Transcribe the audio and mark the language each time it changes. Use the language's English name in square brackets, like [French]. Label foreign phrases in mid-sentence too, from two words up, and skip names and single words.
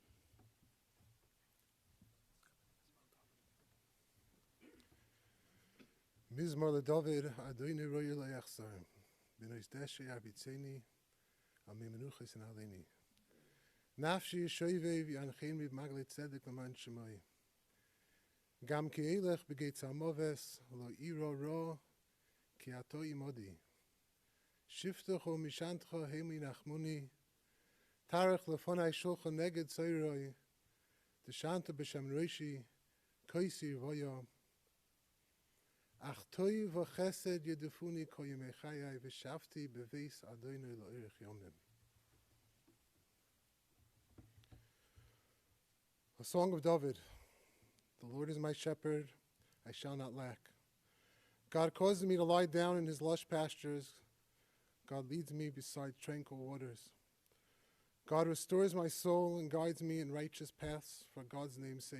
[Hebrew] מזמור לדוד, אדני רועי לא אחסר, בנאות דשא ירביצני, על מנוחות ינהלני. נפשי ישובב ינחני במעגלי צדק למען שמו. גם כי אלך בגיא צלמות, לא אירא רע, כי אתה עמדי. שבטך ומשענתך המה ינחמני, תערך לפני שלחן נגד צררי, דשנת בשמן ראשי, כוסי רויה. אך טוב וחסד ירדפוני כל ימי חיי ושבתי בבית אדני לארך ימים. [English] A song of David. The Lord is my shepherd, I shall not lack. God causes me to lie down in his lush pastures. God leads me beside tranquil waters. God restores my soul and guides me in righteous paths for God's name's sake.